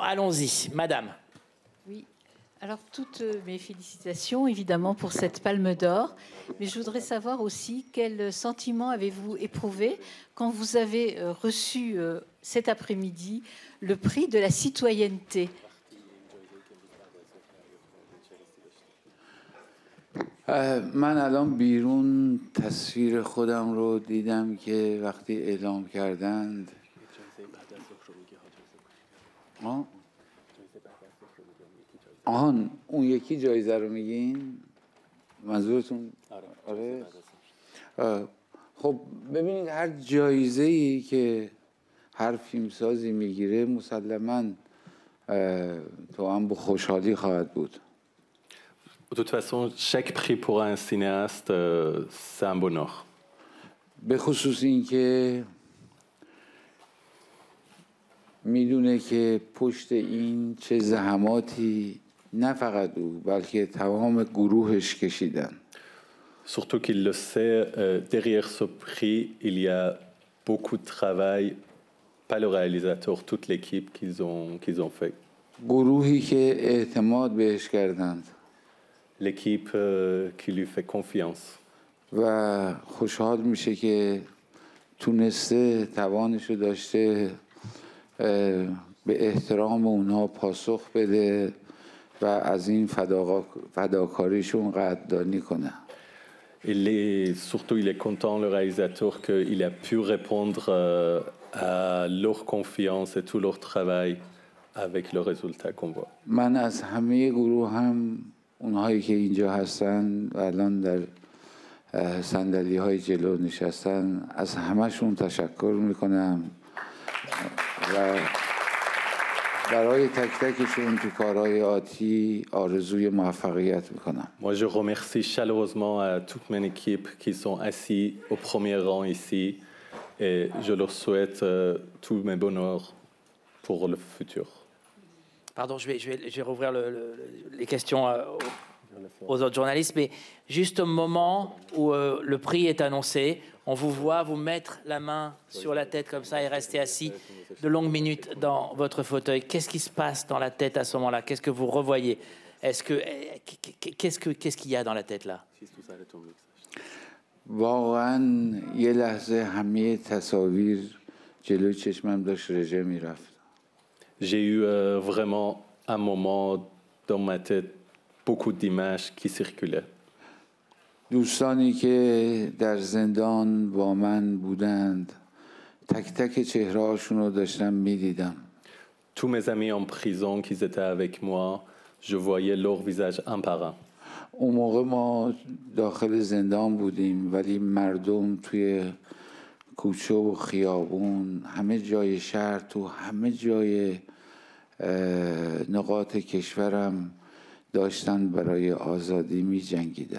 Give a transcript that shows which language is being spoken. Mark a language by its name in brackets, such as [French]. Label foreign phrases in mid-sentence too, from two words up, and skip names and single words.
[French] Allons-y, madame. Oui, alors toutes mes félicitations évidemment pour cette Palme d'Or, mais je voudrais savoir aussi quel sentiment avez-vous éprouvé quand vous avez reçu cet après-midi le prix de la citoyenneté. [Persian] من الان بیرون تصویر خودم رو دیدم که وقتی اعلام کردند آهان اون یکی جایزه رو میگین منظورتون آره خب ببینید هر جایزه‌ای که هر فیلمسازی میگیره مسلماً تو هم با خوشحالی خواهد بود. [French] De toute façon, chaque prix pour un cinéaste, c'est un bonheur. [Persian] به خصوص این که میدونه که پشت این چه زحماتی نه فقط او بلکه تمام گروهش کشیدن. [French] Surtout qu'il le sait, derrière ce prix, il y a beaucoup de travail, pas le réalisateur, toute l'équipe qu'ils ont fait. [Persian] گروهی که اعتماد بهش کردند. [French] L'équipe qui lui fait confiance. [Persian] و خوشحال میشه که تونسته توانشو داشته به احترام اونها پاسخ بده و از این فداکاریشون قدردانی کنه. [French] Surtout, il est content, le réalisateur, qu'il a pu répondre à leur confiance et tout leur travail avec le résultat qu'on voit. [Persian] من از همه گروه هم اونهایی که اینجا هستن و الان در صندلی های جلو نشستن از همهشون تشکر میکنم و برای تک تکشون تو کارهای آتی آرزوی موفقیت میکنم. [French] Moi, je remercie chaleureusement à toute mon équipe qui sont assis au premier rang ici et je leur souhaite tous mes bonheurs pour le futur. Pardon, je vais rouvrir les questions aux autres journalistes, mais juste au moment où le prix est annoncé, on vous voit vous mettre la main sur la tête comme ça et rester assis de longues minutes dans votre fauteuil. Qu'est-ce qui se passe dans la tête à ce moment-là? Qu'est-ce que vous revoyez? Qu'est-ce qu'il y a dans la tête là? [Persian] واقعا یه لحظه همه تصاویر جلوی چشمم داشت رژه میرفت. [French] J'ai eu vraiment un moment dans ma tête, beaucoup d'images qui circulaient. [Persian] دوستانی که در زندان با من بودند تک تک چهره‌هاشون رو داشتم می‌دیدم. [French] Tous mes amis en prison qui étaient avec moi, je voyais leur visage un par un. [Persian] اون موقع ما داخل زندان بودیم ولی مردم توی کوچه و خیابون همه جای شهر تو همه جای نقاط کشورم داشتن برای آزادی می جنگیدن.